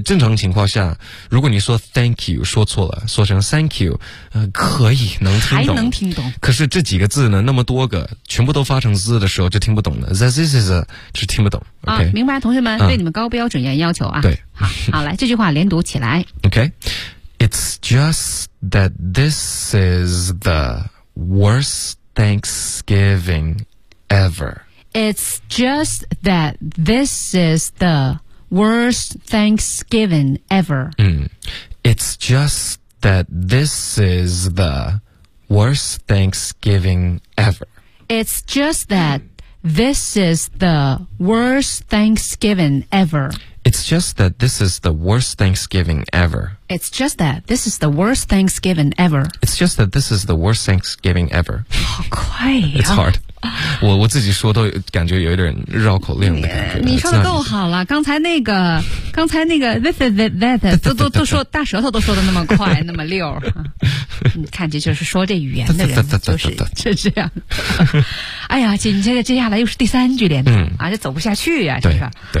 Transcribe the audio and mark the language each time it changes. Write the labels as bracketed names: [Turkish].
[Chinese] 正常情况下，如果你说 thank you 说错了，说成 thank you, 可以能听懂。还能听懂。可是这几个字呢，那么多个全部都发成 z 的时候就听不懂了。 [English] This is a, [Chinese] 就听不懂。 [English] Okay? [Chinese] 啊，明白，同学们，对你们高标准要求啊。对。好来，这句话连读起来。 [English] Okay. It's just that this is the worst Thanksgiving ever. It's just that this is the worst Thanksgiving ever. It's just that this is the worst Thanksgiving ever. It's just that this is the worst Thanksgiving ever. It's just that this is the worst Thanksgiving ever. It's just that this is the worst Thanksgiving ever. It's just that this is the worst Thanksgiving ever. [Chinese] 好快呀。 [English] It's hard. [Chinese] 我自己说都感觉有一点绕口令的感觉。你说的够好了，刚才那个 that 都说大舌头都说的那么快那么溜。你看这就是说这语言的人就是这样。哎呀，紧接着接下来又是第三句连读啊，这走不下去呀，这个。